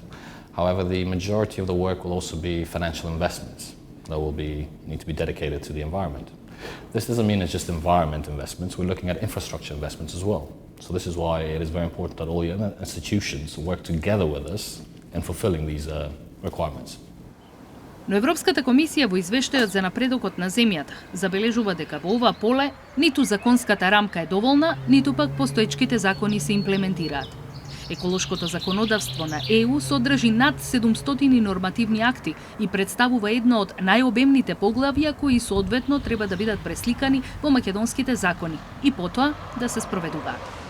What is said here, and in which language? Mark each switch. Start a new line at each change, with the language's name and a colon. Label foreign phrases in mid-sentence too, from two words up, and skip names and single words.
English: However, the majority of the work will also be financial investments that will need to be dedicated to the environment. This doesn't mean it's just environment investments, we're looking at infrastructure investments as well. So this is why it is very important that all the other institutions work together with us in fulfilling these requirements.
Macedonian: Но Европската комисија во извештајот за напредокот на земјата забележува дека во ова поле ниту законската рамка е доволна, ниту пак постоечките закони се имплементираат. Еколошкото законодавство на ЕУ содржи над 700 нормативни акти и представува едно од најобемните поглавја кои соодветно треба да бидат пресликани во македонските закони и потоа да се спроведуваат.